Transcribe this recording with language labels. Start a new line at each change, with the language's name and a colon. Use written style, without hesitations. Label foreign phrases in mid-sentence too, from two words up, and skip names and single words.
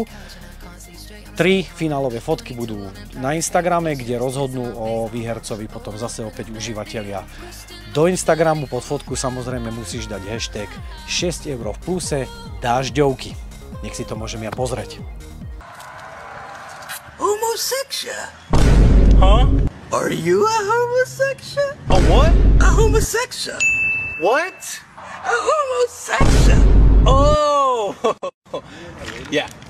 Slovak: 3 finálové fotky budú na Instagrame, kde rozhodnú o výhercovi potom zase opäť užívateľia. Do Instagramu pod fotku samozrejme musíš dať hashtag 6 € v pluse dážďovky. Nech si to môžem ja pozrieť.
English: Homosexual? Huh? Are you a homosexual? A what? A homosexual. What? A homosexual. Oh! Yeah.